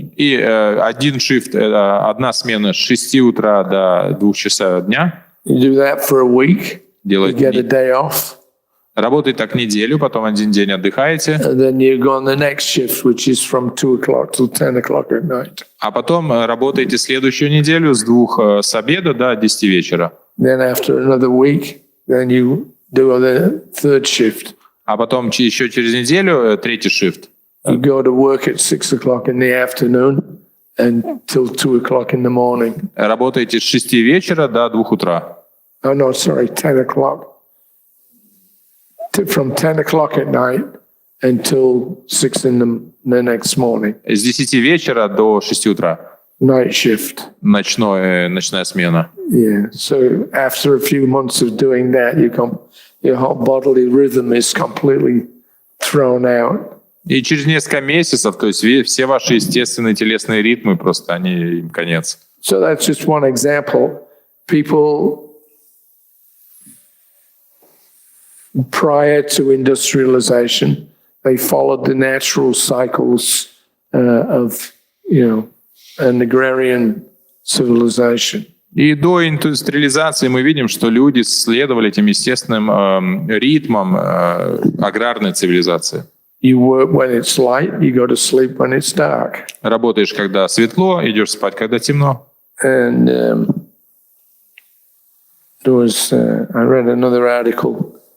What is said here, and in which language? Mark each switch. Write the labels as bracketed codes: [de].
[ru] И один шифт, одна смена с 6 утра до 2 часа дня. [en] You do that for a week. You get a day off. [ru] Работаете так неделю, потом один день отдыхаете. [en] And then you go on the next shift, which is from 2 o'clock till 10 o'clock at night. [ru] А потом работаете следующую неделю с 2 с обеда до 10 вечера. [en] Then after another week, then you do the third shift. [ru] А потом еще через неделю третий шифт. [en] You go to work at 6 o'clock in the afternoon until 2 o'clock in the morning. [ru] Работаете с 6 вечера до 2 утра. [en] Oh, no, sorry, 10 o'clock. From 10 o'clock at night until 6 in the next morning. [ru] С 10 вечера до 6 утра. [en] Night shift. [ru] Ночная смена. [en] Yeah. So after a few months of doing that, your whole bodily rhythm is completely thrown out. [ru] И через несколько месяцев, то есть все ваши естественные телесные ритмы, просто им конец. [en] So that's just one example. People prior to industrialization, they followed the natural cycles of, an agrarian civilization. [ru] И до индустриализации мы видим, что люди следовали этим естественным ритмам аграрной цивилизации. [en] You work when it's light, you go to sleep when it's dark. [ru] Работаешь, когда светло, идешь спать, когда темно. [en] And there was, I read another article.